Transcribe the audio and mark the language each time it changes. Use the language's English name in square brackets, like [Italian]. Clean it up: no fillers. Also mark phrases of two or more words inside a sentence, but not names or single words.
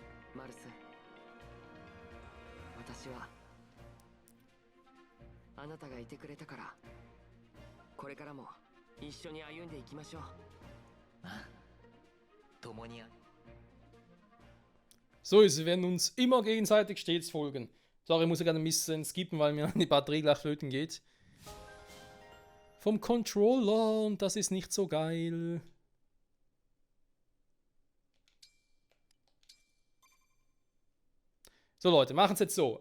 [Japanese] マルス、私はあなたがいてくれたから、これからも一緒に歩んでいきましょう。あ、共に。 [German] So ist es, wir werden uns immer gegenseitig stets folgen. Sorry, ich muss ja gerade ein bisschen skippen, weil mir die Batterie gleich flöten geht. Vom Controller und das ist nicht so geil. So Leute, machen es jetzt so.